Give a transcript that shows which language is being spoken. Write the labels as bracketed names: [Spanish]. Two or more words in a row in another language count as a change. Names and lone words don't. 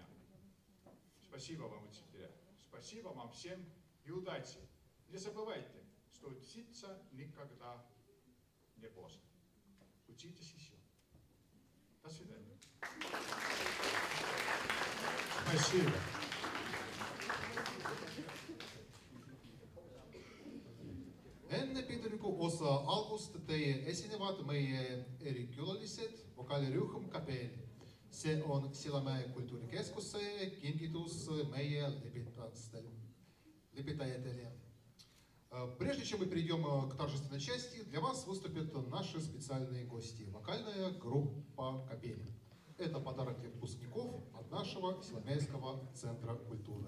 [Russian] Спасибо вам, учителя. Спасибо вам всем и удачи. Не забывайте, что учиться никогда не поздно. Учитесь еще. До свидания. Спасибо. [Estonian] Enne piduliku osa algust teie esinevad meie erikülalised vokaalirühm Kapell. See on Sillamäe kultuurikeskuse kingitus meie лепетателя. [Russian] Прежде чем мы перейдем к торжественной части, для вас выступят наши специальные гости. Вокальная группа «Капель». Это подарок для выпускников от нашего Силомейского центра культуры.